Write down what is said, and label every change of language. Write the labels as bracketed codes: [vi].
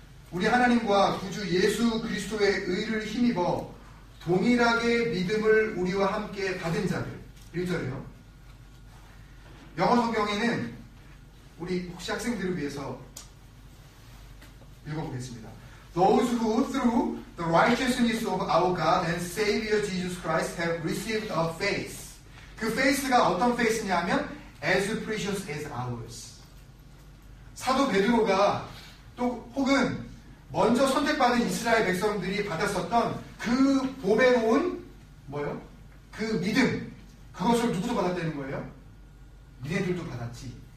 [ko] 우리 하나님과 구주 예수 그리스도의 의를 힘입어 동일하게 믿음을 우리와 함께 받은 자들. 1절이요. 영어 성경에는 우리 혹시 학생들을 위해서 읽어보겠습니다. [en] Those who through the righteousness of our God and Savior Jesus Christ have received a faith. [ko] 그 faith가 어떤 faith냐 하면 [en] as precious as ours. [ko] 사도 베드로가 또 혹은 먼저 선택받은 이스라엘 백성들이 받았었던 그 보배로운 뭐요? 그 믿음, 그것을 누구도 받았다는 거예요? 니네들도 받았지.